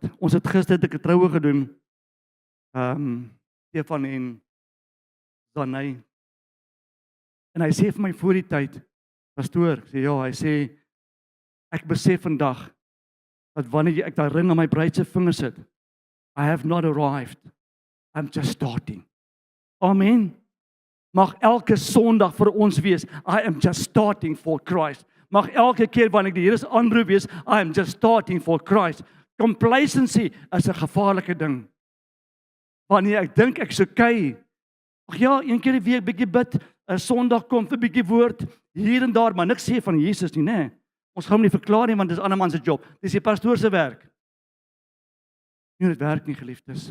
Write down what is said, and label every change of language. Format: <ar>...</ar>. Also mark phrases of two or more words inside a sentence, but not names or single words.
<af>Ons het gister 'n troue gedoen. Stefan en Zanay. En hy sê vir my voor die tyd, pastoor, ek sê ja, hy sê ek besef vandag dat wanneer ek daai ring aan my bruid se vinger sit,</af> <en>I have not arrived. I'm just starting.</en> <af>Amen. Mag elke Sondag vir ons wees,</af> <en>I am just starting for Christ.</en> <af>Mag elke keer wanneer ek die Here se aanroep wees,</af> <en>I am just starting for Christ.</en> <af>Complacency is 'n gevaarlike ding. Wanneer ek dink ek's okay. Ag ja, een keer 'n week bietjie bid, 'n Sondag kom vir bietjie woord hier en daar, maar niks sê van Jesus nie, nê. Ons gaan hom nie verklaar nie want dis 'n ander man se job. Dis die pastoor se werk. Nie dit werk nie, geliefdes.</af>